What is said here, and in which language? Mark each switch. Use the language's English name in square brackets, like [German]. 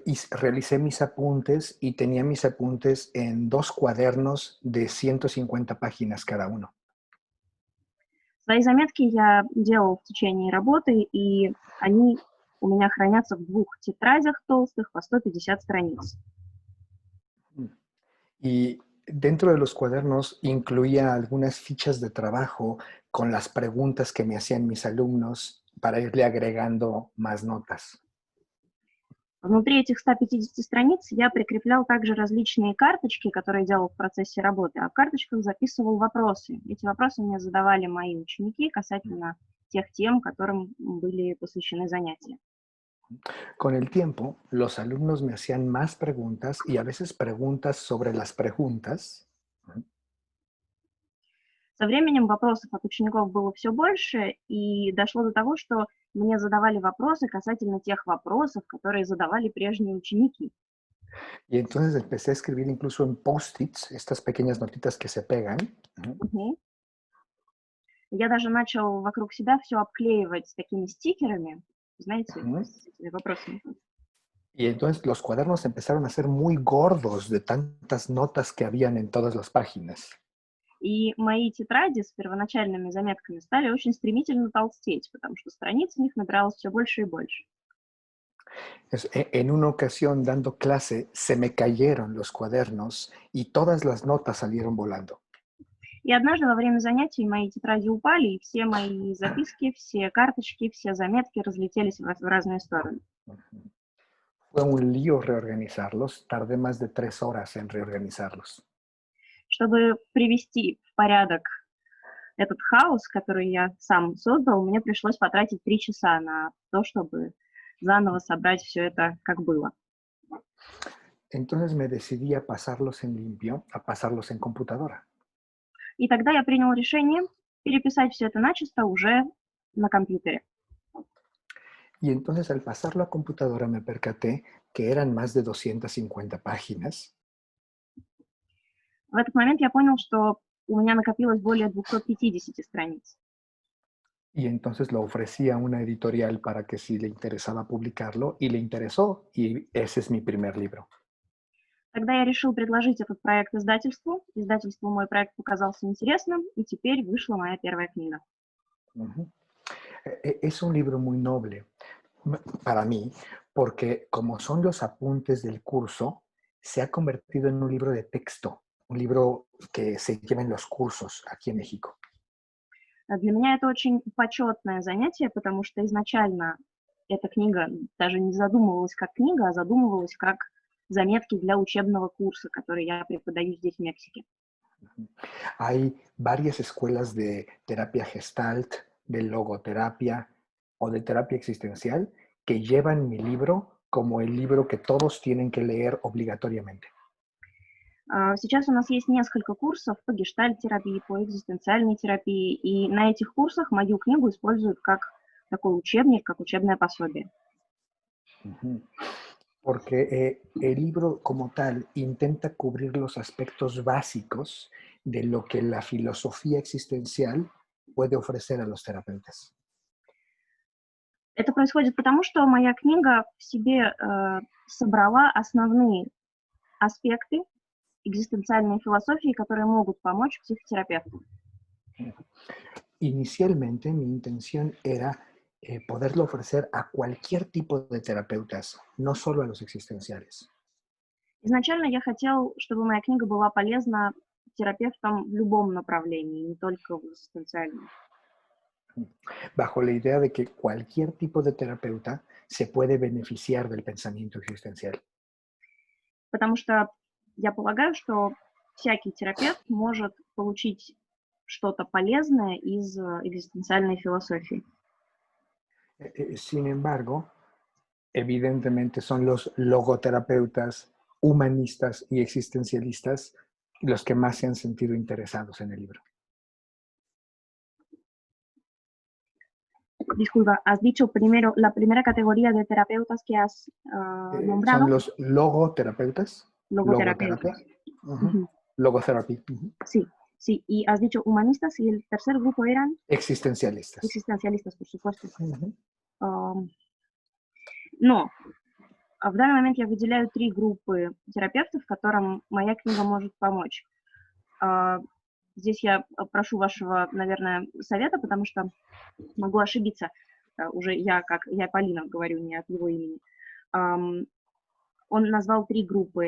[Spanish] Realicé mis apuntes y tenía mis apuntes en 2 cuadernos de 150 páginas cada uno. [Russian] Свои заметки я делал в течение работы, и они у меня хранятся в 2 тетрадях толстых по 150 страниц. [Spanish] Y dentro de los cuadernos incluía algunas fichas de trabajo con las preguntas que me hacían mis alumnos para irle agregando más notas. [Russian] Внутри этих 150 страниц я прикреплял также различные карточки, которые делал в процессе работы, а в карточках записывал вопросы. Эти вопросы мне задавали мои ученики касательно тех тем, которым были посвящены занятия. [Spanish] Con el tiempo, los alumnos me hacían más preguntas y a veces preguntas sobre las preguntas. [Russian] Со временем вопросов от учеников было все больше, и дошло до того, что мне задавали вопросы касательно тех вопросов, которые задавали прежние ученики. [Spanish] Y entonces empecé a escribir incluso en post-its, estas pequeñas notitas que se pegan. [Russian] Я даже начал вокруг себя все обклеивать такими стикерами, знаете, с этими вопросами. [Spanish] Y entonces los cuadernos empezaron a ser muy gordos de tantas notas que habían en todas las páginas. [Russian] И мои тетради с первоначальными заметками стали очень стремительно толстеть, потому что страниц в них набиралось все больше и больше. [Spanish] En una ocasión, dando clase, se me cayeron los cuadernos y todas las notas salieron volando. [Russian] И однажды во время занятий мои тетради упали, и все мои записки, все карточки, все заметки разлетелись в разные стороны. [Spanish] Fue un lío reorganizarlos, tardé más de 3 horas en reorganizarlos. [Russian] Чтобы привести в порядок этот хаос, который я сам создал, мне пришлось потратить 3 часа на то, чтобы заново собрать все это, как было. [Spanish] Entonces me decidí a pasarlos en limpio, a pasarlos en computadora. [Russian] И тогда я принял решение переписать все это начисто уже на компьютере. [Spanish] Y entonces al pasarlo a computadora me percaté que eran más de 250 páginas. [Russian] В этот момент я понял, что у меня накопилось более 250 страниц. [Spanish] Y entonces lo ofrecí a una editorial para que si le interesaba publicarlo, y le interesó, y ese es mi primer libro. [Russian] Тогда я решил предложить этот проект издательству. Издательству мой проект показался интересным, и теперь вышла моя первая книга. [Spanish] Es un libro muy noble para mí, porque como son los apuntes del curso, se ha convertido en un libro de texto, un libro que se lleva en los cursos aquí en México. [Russian] Для меня это очень почетное занятие, потому что изначально эта книга даже не задумывалась как книга, а задумывалась как заметки для учебного курса, который я преподаю здесь, в Мексике. [Spanish] Hay varias escuelas de terapia gestalt, de logoterapia o de terapia existencial que llevan mi libro como el libro que todos tienen que leer obligatoriamente. [Russian] Сейчас у нас есть несколько курсов по гештальт-терапии, по экзистенциальной терапии, и на этих курсах мою книгу используют как такой учебник, как учебное пособие. Ujú. [Spanish] Porque el libro como tal intenta cubrir los aspectos básicos de lo que la filosofía existencial puede ofrecer a los terapeutas. [Russian] Это происходит потому, что моя книга в себе собрала основные аспекты экзистенциальной философии, которые могут помочь психотерапевту. [Spanish] Inicialmente mi intención era poderlo ofrecer a cualquier tipo de terapeutas, no solo a los existenciales. [Russian] Изначально я хотел, чтобы моя книга была полезна терапевтам в любом направлении, не только в экзистенциальном. [Spanish] Bajo la idea de que cualquier tipo de terapeuta se puede beneficiar del pensamiento existencial. [Russian] Потому что я полагаю, что всякий терапевт может получить что-то полезное из экзистенциальной философии. [Spanish] Sin embargo, evidentemente son los logoterapeutas, humanistas y existencialistas los que más se han sentido interesados en el libro. Disculpa, has dicho primero la primera categoría de terapeutas que has nombrado. Son los logoterapeutas. Logoterapeutas. Logoterapia. Logotherapy. Sí, sí. Y has dicho humanistas y el tercer grupo eran Existencialistas. existencialistas, por supuesto. [Russian] Но в данный момент я выделяю 3 группы терапевтов, которым моя книга может помочь. Здесь я прошу вашего, наверное, совета, потому что могу ошибиться. Уже я Полина говорю, не от его имени. Он назвал 3 группы.